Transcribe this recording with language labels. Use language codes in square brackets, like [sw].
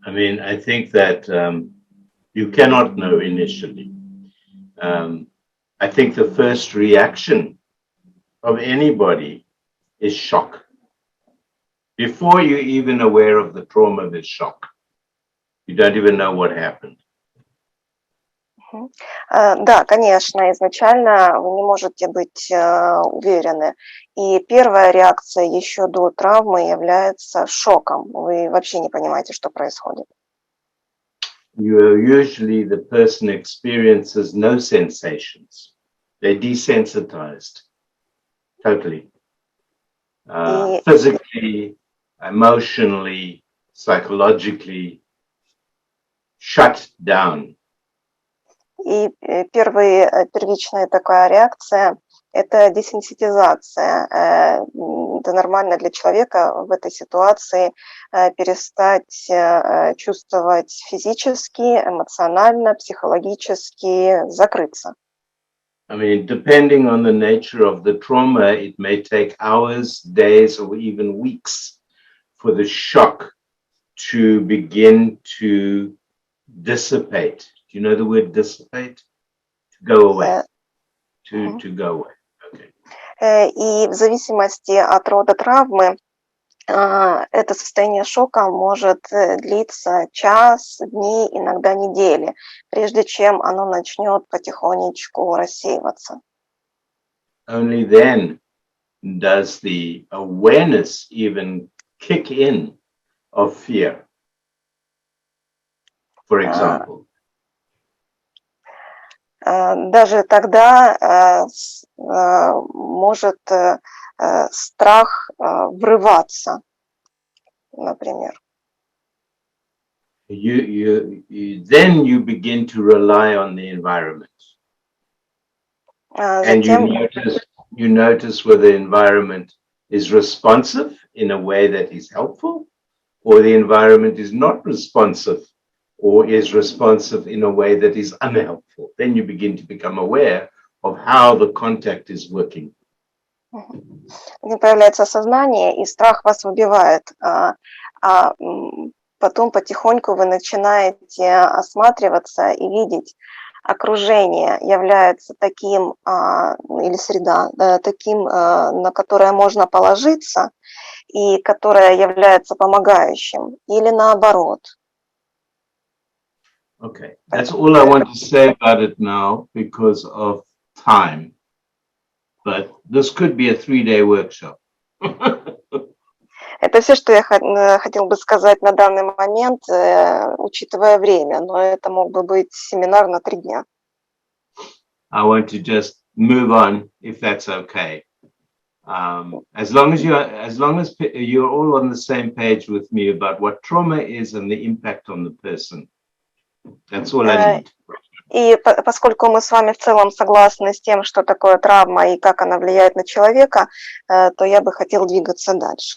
[en] I mean, I think that you cannot know initially. I think the first reaction of anybody is shock. Before you're even aware of the trauma, there's shock. You don't even know what happened. [ru] Да, конечно, изначально вы не можете быть уверены. И первая реакция еще до травмы является шоком. Вы вообще не понимаете, что происходит. [en] Usually the person experiences no sensations. They're desensitized totally. Physically, emotionally, psychologically shut down. [ru] И первичная такая реакция – это десенситизация. Это нормально для человека в этой ситуации перестать чувствовать физически, эмоционально, психологически, закрыться. [en] I mean, depending on the nature of the trauma, it may take hours, days, or even weeks for the shock to begin to dissipate. Do you know the word dissipate? To go away. To go away. Okay. [ru] И в зависимости от рода травмы это состояние шока может длиться час, дни, иногда недели, прежде чем оно начнет потихонечку рассеиваться. [en] Only then does the awareness even kick in of fear. For example. [ru] Даже тогда может страх врываться, например. [en] Then you begin to rely on the environment. And you notice whether the environment is responsive in a way that is helpful, or the environment is not responsive or is responsive in a way that is unhelpful. Then you begin to become aware of how the contact is working. [ru] Где появляется сознание, и страх вас выбивает, а потом потихоньку вы начинаете осматриваться и видеть, окружение является таким, или среда, таким, на которое можно положиться, и которое является помогающим, или наоборот. [en] Okay, that's all I want to say about it now because of time. But this could be a 3-day workshop. [ru] Это все, что я хотел бы сказать на данный момент, учитывая время, но это мог бы быть семинар на 3 дня. [en] I want to just move on, if that's okay. As long as you're all on the same page with me about what trauma is and the impact on the person. That's all I need. [ru] И поскольку мы с вами в целом согласны с тем, что такое травма и как она влияет на человека, то я бы хотел двигаться дальше.